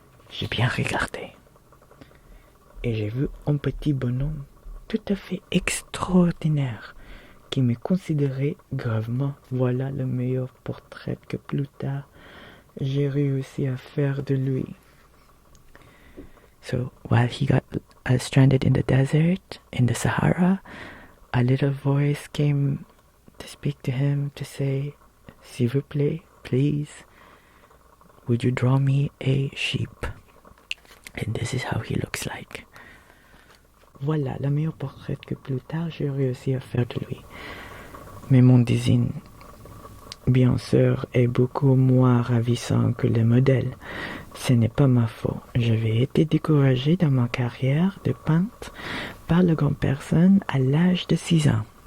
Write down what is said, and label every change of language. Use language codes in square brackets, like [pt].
[fr] J'ai bien regardé. Et j'ai vu un petit bonhomme tout à fait extraordinaire qui me considérait gravement. Voilà le meilleur portrait que plus tard j'ai réussi à faire de lui. [en] So while he got stranded in the desert, in the Sahara, a little voice came to speak to him to say, [fr] s'il vous plaît, [en] please, would you draw me a sheep? And this is how he looks like. [fr] Voilà le meilleur portrait que plus tard j'ai réussi à faire de lui. Mais mon dessin, bien sûr, est beaucoup moins ravissant que le modèle. Ce n'est pas ma faute. J'avais été découragé dans ma carrière de peintre par la grande personne à l'âge de 6 ans.